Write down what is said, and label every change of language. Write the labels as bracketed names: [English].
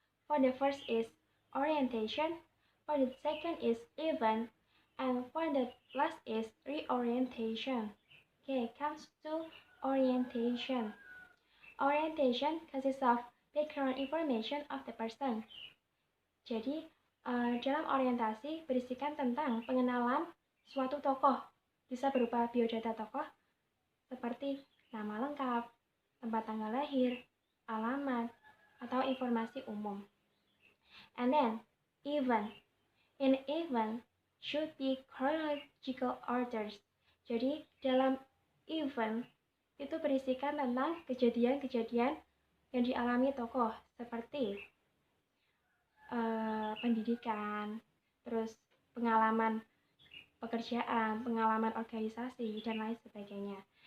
[English] For the first is orientation, for the second is event, and for the last is reorientation. Okay, comes to orientation. Orientation consists of background information of the person. [Indonesian] Jadi, dalam orientasi berisikan tentang pengenalan suatu tokoh. Bisa berupa biodata tokoh, seperti nama lengkap, tempat tanggal lahir, alamat, atau informasi umum. [English] And then, event. In event should be chronological orders. [Indonesian] Jadi, dalam event itu berisikan tentang kejadian-kejadian yang dialami tokoh seperti pendidikan, terus pengalaman pekerjaan, pengalaman organisasi, dan lain sebagainya.